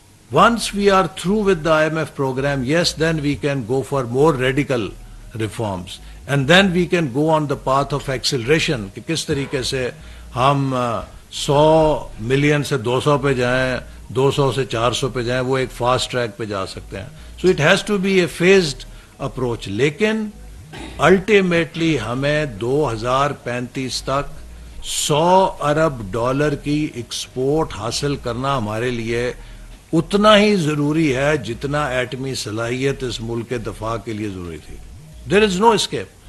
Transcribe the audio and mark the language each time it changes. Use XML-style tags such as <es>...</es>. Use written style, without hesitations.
<en>once we are through with the I M F programme, yes then we can go for more radical reforms and then we can go on the path of acceleration</en> <ur>کہ کس طریقے سے ہم 100 million سے 200 پہ جائیں، 200 سے 400 پہ جائیں، وہ ایک فاسٹ ٹریک پہ جا سکتے ہیں.</ur> <en>So it has to be a phased approach.</en> <ur>لیکن الٹیمیٹلی ہمیں 2035 تک $100 ارب کی ایکسپورٹ حاصل کرنا ہمارے لیے اتنا ہی ضروری ہے جتنا ایٹمی صلاحیت اس ملک کے دفاع کے لیے ضروری تھی.</ur> <en>There is no escape.</en>